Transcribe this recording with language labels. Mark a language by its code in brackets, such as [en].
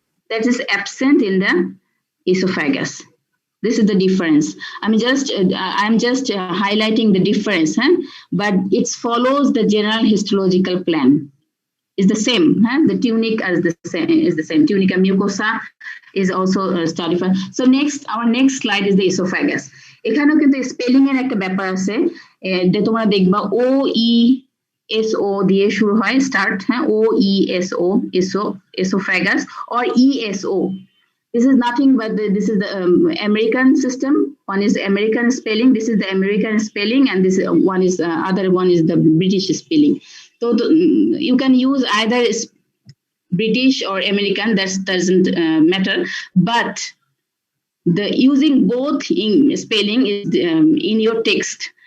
[en] That is absent in the esophagus. This is the difference. I'm just highlighting the difference, huh? But it follows the general histological plan. It's the same, huh? The tunic is the same. Tunica mucosa is also stratified. So our next slide is the esophagus. [bn] এখানেও কিন্তু spelling এর একটা ব্যাপার আছে, যে তোমরা দেখবা OESO দিয়ে শুরু হয়, স্টার্ট, হ্যাঁ, OESO, esophagus, or ESO. [en] This is nothing but this is the American system. One is American spelling. This is the American spelling, and this one is other one is the British spelling. So you can use either British or American. That doesn't matter. But the using both in spelling is in your text.